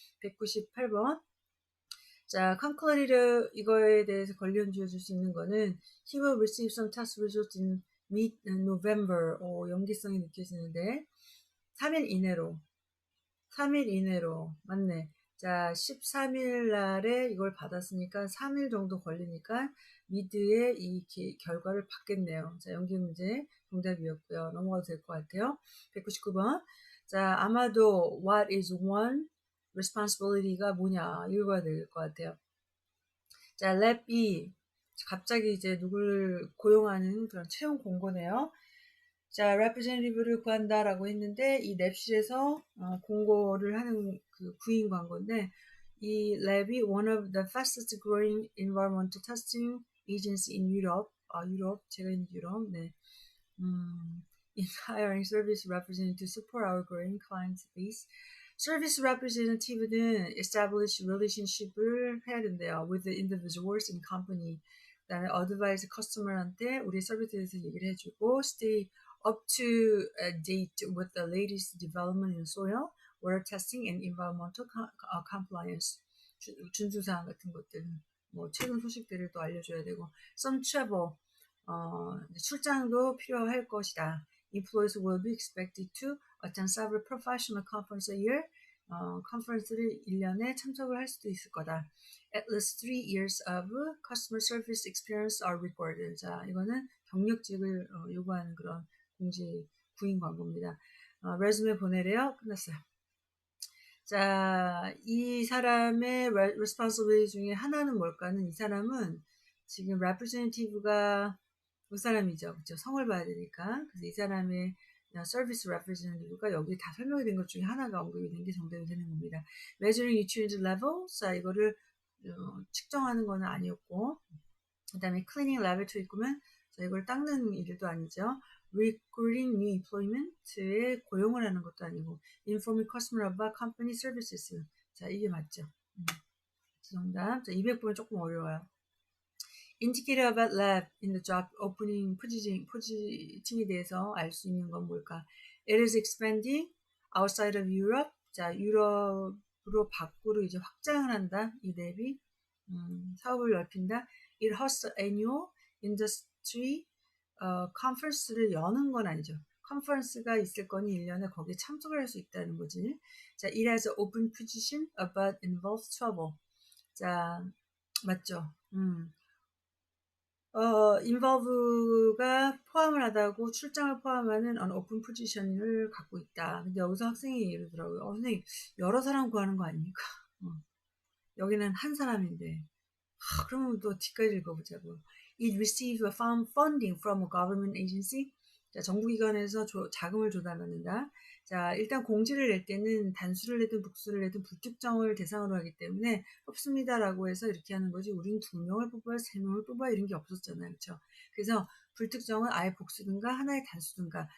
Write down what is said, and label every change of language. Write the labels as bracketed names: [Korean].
[Korean] 198번. [English] 자, concluded [Korean] 이거에 대해서 관련 지어줄 수 있는 거는 [English] he will receive some test results in mid-November. [Korean] 연기성이 느껴지는데 3일 이내로 맞네. 자, 13일 날에 이걸 받았으니까 3일 정도 걸리니까 미드에 이 결과를 받겠네요. 자, 연기 문제 정답이었고요. 넘어가도 될 것 같아요. 199번. 자, 아마도 [English] what is one responsibility [Korean] 가 뭐냐 읽어야 될 것 같아요. 자, 랩 2. 갑자기 이제 누구를 고용하는 그런 채용 공고네요. 자, representative를 구한다라고 했는데 이 랩실에서 공고를 하는 그 구인 광고인데 이 랩이 [English] one of the fastest growing environmental testing agency in Europe. [Korean] 유럽, 제가 있는 유럽, 네. [English] In hiring service representative to support our growing client base. [Korean] Service representative는 establish relationship을 해야 된대요. [English] with the individuals in company. 그다음에 advise customer한테 우리 서비스에 대해서 얘기를 해주고 stay up to date with the latest development in soil, water testing, and environmental compliance. [Korean] 준수사항 같은 것들, 뭐 최근 소식들을 또 알려줘야 되고 [English] some travel, [Korean] 출장도 필요할 것이다. [English] Employees will be expected to attend several professional conferences a year. [Korean] 컨퍼런스를 1년에 참석을 할 수도 있을 거다. [English] At least 3 years of customer service experience are required. [Korean] 자, 이거는 경력직을 요구하는 그런 공지 구인 광고입니다. 레즈메 보내래요. 끝났어요. 자, 이 사람의 responsibility 중에 하나는 뭘까는 이 사람은 지금 representative가 그 사람이죠. 그렇죠? 성을 봐야 되니까. 그래서 이 사람의 서비스 representative가 여기 다 설명이 된 것 중에 하나가 언급이 된 게 정답이 되는 겁니다. [English] measuring nutrient level. [Korean] 자, 이거를 측정하는 거는 아니었고, 그 다음에 cleaning laboratory 있으면 자, 이걸 닦는 일도 아니죠. [English] recruiting new employment에 [Korean] 고용을 하는 것도 아니고, [English] informing customer about company services. [Korean] 자, 이게 맞죠. 정답. 자, 200번은 조금 어려워요. [English] Indicator about lab in the job opening [Korean] 포지팅에 대해서 알 수 있는 건 뭘까? [English] It is expanding outside of Europe. [Korean] 자, 유럽으로 밖으로 이제 확장을 한다. 이 랩이 사업을 넓힌다. [English] It hosts annual industry conference를 [Korean] 여는 건 아니죠. 컨퍼런스가 있을 거니 1년에 거기에 참석을 할 수 있다는 거지. [English] 자, it has an open position but involves travel. [Korean] 자, 맞죠? involve가 포함을 하다고 출장을 포함하는 open position을 갖고 있다. 근데 여기서 학생이 이러더라고요. 선생님, 여러 사람 구하는 거 아닙니까? 여기는 한 사람인데. 그러면 또 뒤까지 읽어보자고요. [English] It receives funding from a government agency. [Korean] 자, 정부기관에서 자금을 조달받는다. 자, 일단 공지를 낼 때는 단수를 내든 복수를 내든 불특정을 대상으로 하기 때문에 없습니다라고 해서 이렇게 하는 거지. 우린 2명을 뽑아야 3명을 뽑아야 이런 게 없었잖아요. 그렇죠? 그래서 불특정은 아예 복수든가 하나의 단수든가.